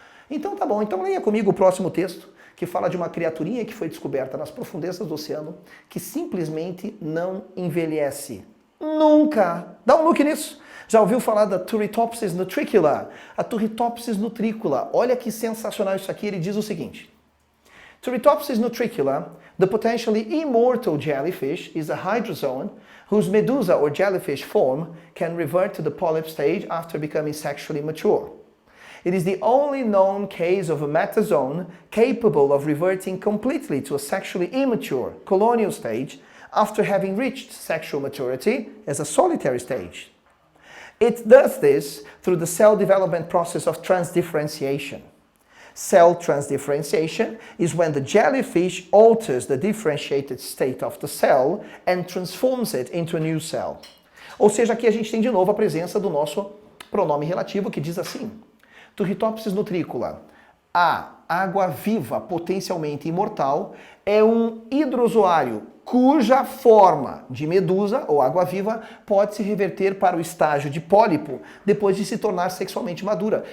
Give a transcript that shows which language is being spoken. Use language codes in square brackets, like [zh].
[pt] Então tá bom, então leia comigo o próximo texto, que fala de uma criaturinha que foi descoberta nas profundezas do oceano, que simplesmente não envelhece. Nunca! Dá um look nisso. Já ouviu falar da Turritopsis nutricula? A Turritopsis nutricula. Olha que sensacional isso aqui. Ele diz o seguinte. [en] Turritopsis nutricula, the potentially immortal jellyfish, is a hydrozoan whose medusa or jellyfish form can revert to the polyp stage after becoming sexually mature. It is the only known case of a metazoan capable of reverting completely to a sexually immature colonial stage after having reached sexual maturity as a solitary stage. It does this through the cell development process of transdifferentiation. Cell transdifferentiation is when the jellyfish alters the differentiated state of the cell and transforms it into a new cell. [pt] Ou seja, aqui a gente tem de novo a presença do nosso pronome relativo que diz assim: Turritopsis nutricula. A água-viva potencialmente imortal é um hidrozoário cuja forma de medusa ou água-viva pode se reverter para o estágio de pólipo depois de se tornar sexualmente madura.